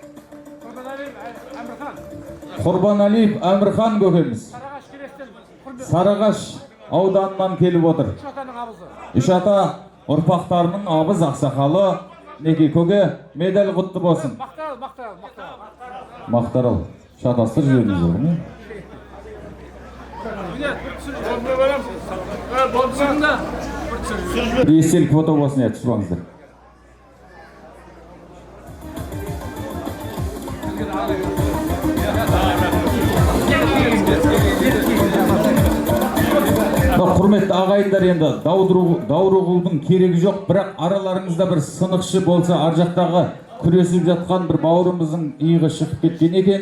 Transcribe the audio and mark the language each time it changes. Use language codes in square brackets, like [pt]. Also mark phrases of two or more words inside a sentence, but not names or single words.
[kk] Құрбаналиев Әмірхан көкеміз. Сарыағаш ауданынан келіп отыр. Үш ата ұрпақтарының абыз ақсақалы. Неге көке, медаль құтты болсын. Мақтарал. Шатастыр жіберіңіз [tr] olur mu? [kk] Bir естелік фото болсын, түсіп алыңыздар. Құрметті ағайындар, енді даурығудың керегі жоқ, бірақ араларыңызда бір сынықшы болса, ар жақтағы күресіп жатқан бір бауырымыздың иығы шығып кеткен екен.